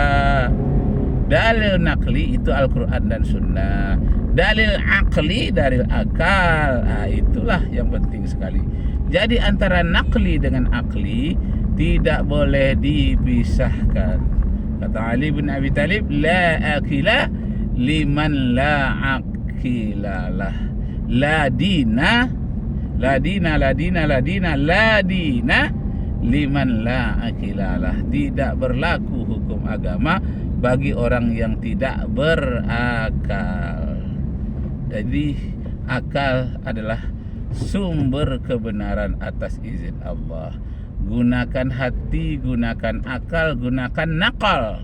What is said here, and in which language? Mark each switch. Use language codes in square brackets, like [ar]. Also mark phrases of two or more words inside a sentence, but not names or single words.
[id] Dalil naqli itu Al-Quran dan Sunnah. Dalil akli, dalil akal. Nah, itulah yang penting sekali. Jadi antara naqli dengan akli tidak boleh dipisahkan. Kata Ali bin Abi Thalib, [ar] لا عقل لمن لا عقل له. لا دين لمن لا عقل له. [id] Tidak berlaku hukum agama bagi orang yang tidak berakal. Jadi akal adalah sumber kebenaran atas izin Allah. Gunakan hati, gunakan akal, gunakan nakal.